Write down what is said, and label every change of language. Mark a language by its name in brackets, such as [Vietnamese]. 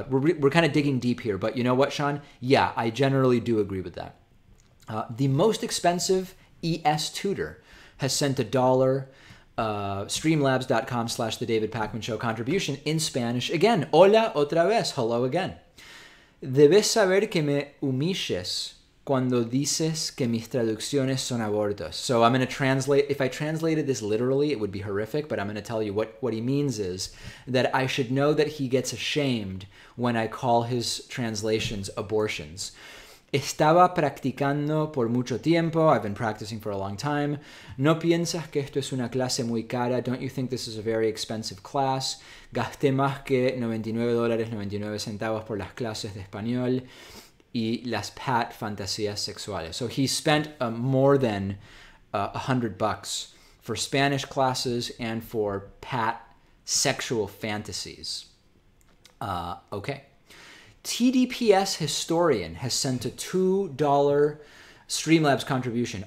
[English] But we're kind of digging deep here. But you know what, Sean? Yeah, I generally do agree with that. The most expensive ES Tutor has sent $1 streamlabs.com/the David Pakman Show contribution in Spanish. Again, [Spanish] hola otra vez, [English] hello again. [Spanish] Debes saber que me humilles cuando dices que mis traducciones son abortos. [English] So I'm going to translate, if I translated this literally, it would be horrific, but I'm going to tell you what he means is that I should know that he gets ashamed when I call his translations abortions. [Spanish] Estaba practicando por mucho tiempo. [English] I've been practicing for a long time. [Spanish] No piensas que esto es una clase muy cara. [English] Don't you think this is a very expensive class? [Spanish] Gasté más que $99.99 por las clases de español y las pat fantasías sexuales. [English] So he spent more than $100 for Spanish classes and for pat sexual fantasies. Okay. TDPS Historian has sent a $2 Streamlabs contribution.